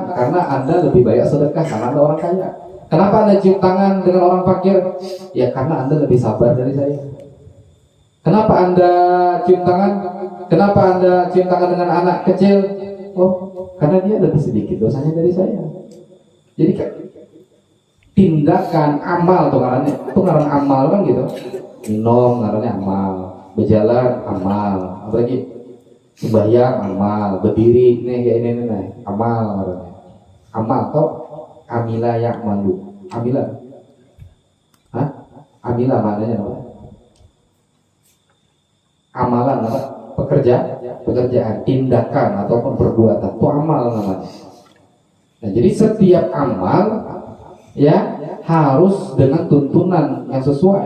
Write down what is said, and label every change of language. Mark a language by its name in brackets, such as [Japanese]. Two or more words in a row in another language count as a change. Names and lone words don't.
[Indonesian] Karena Anda lebih banyak sedekah, karena Anda orang kaya. Kenapa Anda cium tangan dengan orang fakir? Ya karena Anda lebih sabar dari saya. Kenapa Anda cium tangan? Kenapa Anda cium tangan dengan anak kecil? Oh, karena dia lebih sedikit dosanya dari saya. [Banjar] Jadi tindakan amal tuh ngarannya, itu ngaran amal kan gitu. Minum ngarannya amal, berjalan amal, apalagi sembahyang amal, berdiri nih kayak ini nih, amal ngarannya. [Arabic] Amal atau amila ya'malu. Amila. [Indonesian] Hah? Amila maknanya apa? Amalan apa? Pekerjaan, tindakan ataupun perbuatan itu amal namanya. Nah, jadi setiap amal ya harus dengan tuntunan yang sesuai.